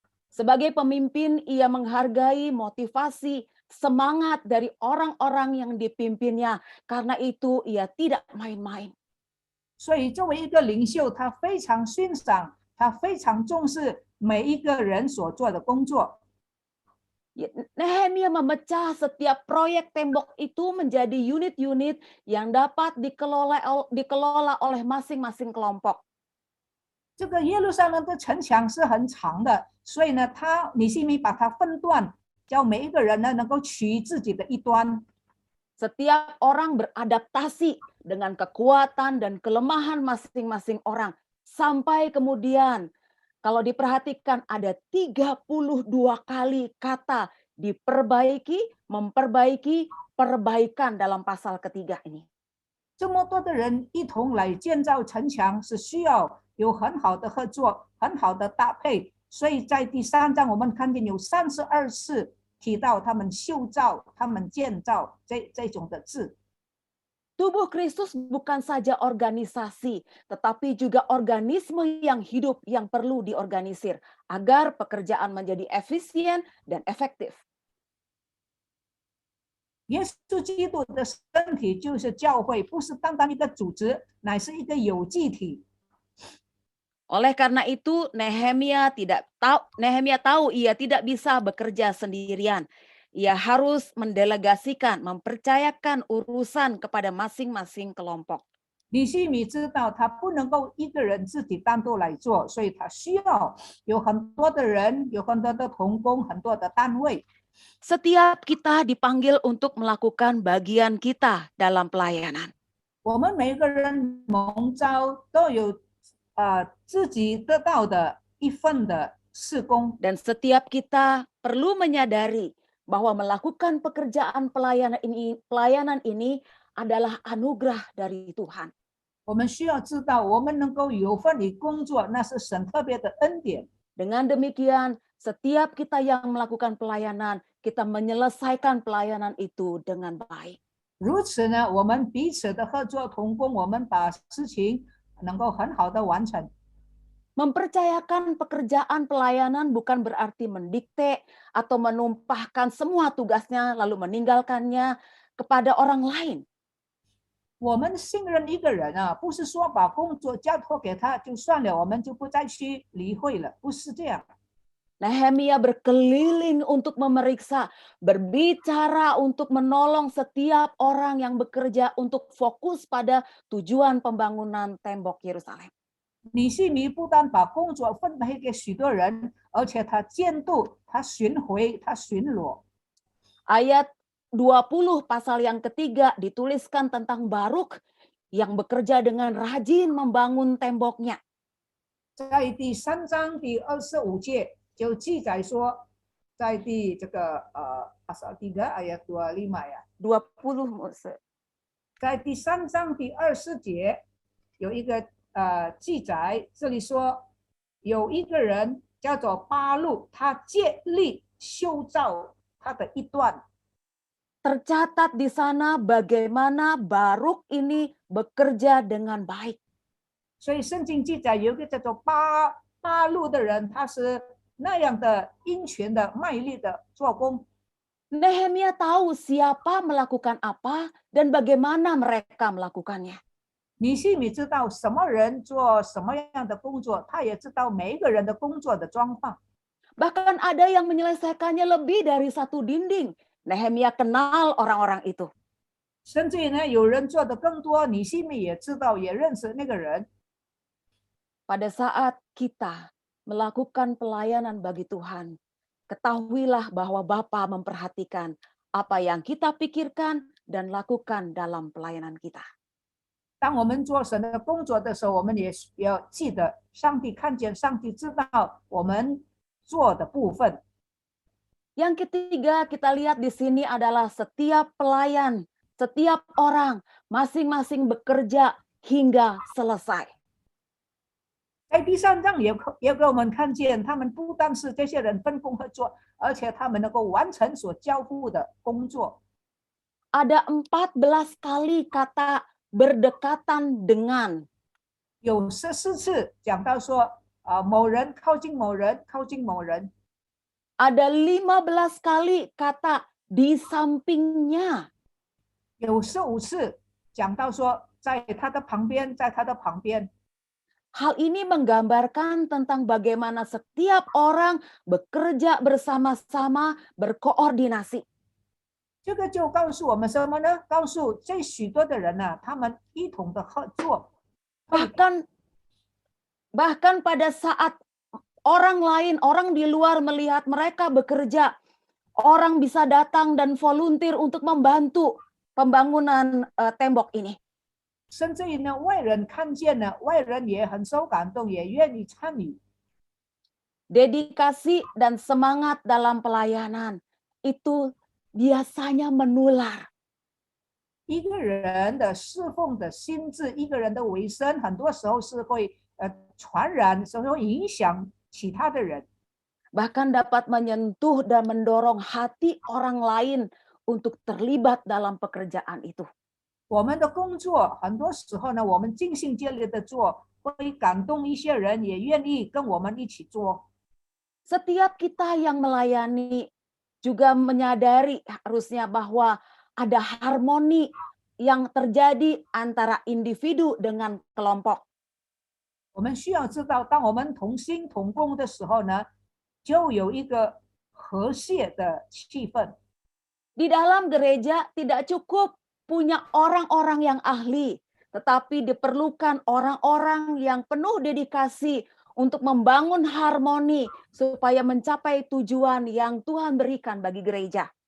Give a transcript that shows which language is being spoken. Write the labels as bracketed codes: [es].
[id] Sebagai pemimpin, ia menghargai motivasi, semangat dari orang-orang yang dipimpinnya. Karena itu ia tidak main-main. [zh] 所以作为一个领袖，他非常欣赏，他非常重视每一个人所做的工作。 [id] Nehemia memecah setiap proyek tembok itu menjadi unit-unit yang dapat dikelola oleh masing-masing kelompok. [zh] 这个耶路撒冷的城墙是很长的，所以呢，尼西米把它分段，叫每一个人呢能够取自己的一端。 [id] Setiap orang beradaptasi dengan kekuatan dan kelemahan masing-masing orang. Sampai kemudian kalau diperhatikan ada 32 kali kata diperbaiki, memperbaiki, perbaikan dalam pasal ketiga ini. [zh] 这么多的人一同来建造城墙，是需要有很好的合作，很好的搭配。所以在第3章，我们看见有32次提到他们修造、他们建造这种的字。 [id] Tubuh Kristus bukan saja organisasi, tetapi juga organisme yang hidup yang perlu diorganisir agar pekerjaan menjadi efisien dan efektif. [zh] 耶稣基督的身体就是教会，不是单单一个组织，乃是一个有机体。 [id] Oleh karena itu, Nehemia tahu ia tidak bisa bekerja sendirian. Ia harus mendelegasikan, mempercayakan urusan kepada masing-masing kelompok. [zh] 尼西米知道他不能够一个人自己单独来做，所以他需要有很多的人，有很多的同工，很多的单位。 [id] Setiap kita dipanggil untuk melakukan bagian kita dalam pelayanan. [zh] 我们每个人蒙召都有自己得到的一份的事工， [id] Dan setiap kita perlu menyadari bahwa melakukan pekerjaan pelayanan ini adalah anugerah dari Tuhan. [zh] 我们需要知道，我们能够有份于工作，那是神特别的恩典。 [id] Dengan demikian, setiap kita yang melakukan pelayanan, kita menyelesaikan pelayanan itu dengan baik. [zh] 如此呢，我们彼此的合作同工，我们把事情能够很好的完成。 [id] Mempercayakan pekerjaan pelayanan bukan berarti mendikte atau menumpahkan semua tugasnya lalu meninggalkannya kepada orang lain. [zh] 我们信任一个人啊，不是说把工作交托给他就算了，我们就不再去理会了，不是这样。 [id] Nehemia berkeliling untuk memeriksa, berbicara untuk menolong setiap orang yang bekerja untuk fokus pada tujuan pembangunan tembok Yerusalem. [zh] 尼西米不但把工作分配给许多人，而且他监督、他巡回、他巡逻。 [id] Ayat 20 pasal yang ketiga dituliskan tentang Baruk yang bekerja dengan rajin membangun temboknya. [zh] 在第3章第25节就记载说，在第 [id] pasal 3 ayat 25 ya， 20 Mose. [zh] 在第3章第20节有一个记载，这里说有一个人叫做巴路，他竭力修造他的一段。 [id] Tercatat di sana bagaimana Baruk ini bekerja dengan baik. [zh] 所以圣经记载有一个叫做巴路的人，他是那样的殷勤的、卖力的做工。 [id] Nehemia tahu siapa melakukan apa dan bagaimana mereka melakukannya. [zh] 尼西米知道什么人做什么样的工作，他也知道每一个人的工作的状况。 [id] Bahkan ada yang menyelesaikannya lebih dari satu dinding. Nehemia kenal orang-orang itu. [zh] 甚至于呢，有人做的更多，尼西米也知道，也认识那个人。 [id] Pada saat kita melakukan pelayanan bagi Tuhan, ketahuilah bahwa Bapa memperhatikan apa yang kita pikirkan dan lakukan dalam pelayanan kita. [zh] 当我们做神的工作的时候，我们也要记得，上帝看见，上帝知道我们做的部分。 [id] Yang ketiga kita lihat di sini adalah setiap pelayan, setiap orang masing-masing bekerja hingga selesai. [zh] 在第3章也给我们看见，他们不但是这些人分工合作，而且他们能够完成所交付的工作。 [id] Ada 14 kali kata berdekatan dengan. [zh] 有14次讲到说，某人靠近某人，靠近某人。 [id] Ada 15 kali kata di sampingnya. [zh] 有15次讲到说，在他的旁边，在他的旁边。 [id] Hal ini menggambarkan tentang bagaimana setiap orang bekerja bersama-sama, berkoordinasi. [zh] 这个就告诉我们什么呢？告诉这许多的人呢，他们一同的合作。 [id] Bahkan pada saat orang lain, orang di luar melihat mereka bekerja, orang bisa datang dan volunteer untuk membantu pembangunan tembok ini. [zh] 甚至于呢，外人看见了，外人也很受感动，也愿意参与。 [id] Dedikasi dan semangat dalam pelayanan itu biasanya menular. [zh] 一个人的侍奉的心智，一个人的委身，很多时候是会传染，是会影响其他的人。 [id] Bahkan dapat menyentuh dan mendorong hati orang lain untuk terlibat dalam pekerjaan itu. [zh] 我们的工作很多时候呢，我们尽心竭力的做，会感动一些人，也愿意跟我们一起做。 [id] Setiap kita yang melayani juga menyadari harusnya bahwa ada harmoni yang terjadi antara individu dengan kelompok. [zh] 我们需要知道，当我们同心同工的时候呢，就有一个和谐的气氛。 [id] Di dalam gereja tidak cukup punya orang-orang yang ahli, tetapi diperlukan orang-orang yang penuh dedikasi untuk membangun harmoni supaya mencapai tujuan yang Tuhan berikan bagi gereja.